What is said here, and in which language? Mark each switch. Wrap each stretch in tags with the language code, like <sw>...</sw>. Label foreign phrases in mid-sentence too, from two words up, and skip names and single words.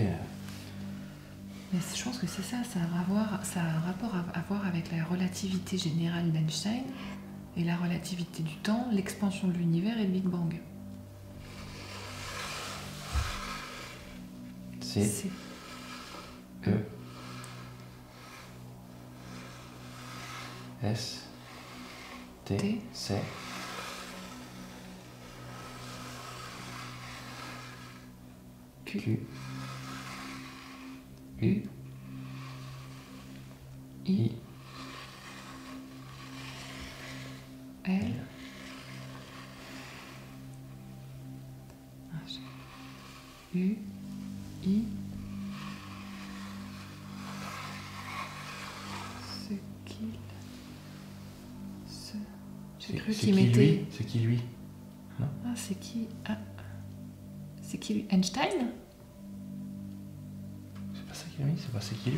<fr>Mais je pense que c'est ça, ça a un rapport à voir avec la relativité générale d'Einstein et la relativité du temps, l'expansion de l'univers et le Big Bang. C'est E S T C Q U I L U I ce qu'il se... J'ai cru qu'il mettait... C'est qui lui? Ah, c'est qui? Ah. C'est qui lui? Einstein? C'est pas ça qui lui? C'est pas ça qui lui?</fr>